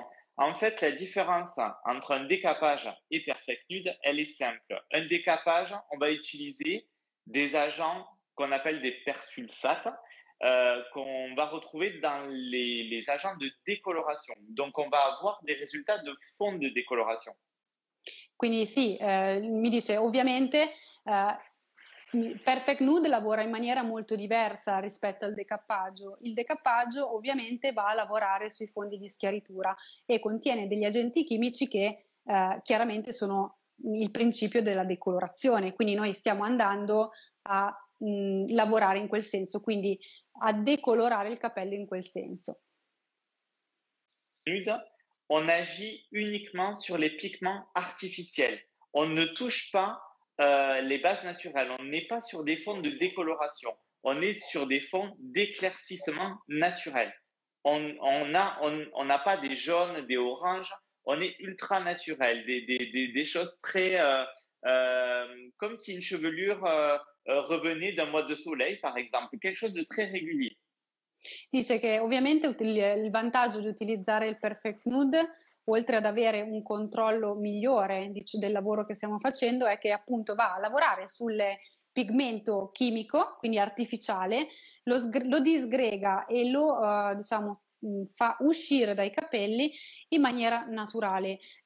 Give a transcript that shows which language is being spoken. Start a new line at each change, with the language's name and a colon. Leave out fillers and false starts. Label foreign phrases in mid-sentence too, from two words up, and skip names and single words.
French: En fait, la différence entre un décapage et Perfect Nude, elle est simple. Un décapage, on va utiliser des agents qu'on appelle des persulfates, qu'on va retrouver dans les agents de décoloration. Donc, on va avoir des résultats de fond de décoloration.
Italian: Quindi sì, mi dice ovviamente Perfect Nude lavora in maniera molto diversa rispetto al decappaggio. Il decappaggio ovviamente va a lavorare sui fondi di schiaritura e contiene degli agenti chimici che chiaramente sono il principio della decolorazione, quindi noi stiamo andando a lavorare in quel senso, quindi a decolorare il capello in quel senso.
French: nude, on agit uniquement sur les pigments artificiels. On ne touche pas les bases naturelles. On n'est pas sur des fonds de décoloration. On est sur des fonds d'éclaircissement naturel. On n'a pas des jaunes, des oranges. On est ultra naturel, des choses très comme si une chevelure revenait d'un mois de soleil, par exemple, quelque chose de très régulier.
Italian: Dice che ovviamente il vantaggio di utilizzare il Perfect Nude, oltre ad avere un controllo migliore del lavoro che stiamo facendo, è che appunto va a lavorare sul pigmento chimico, quindi artificiale, lo disgrega e lo diciamo fa uscire dai capelli in maniera naturale.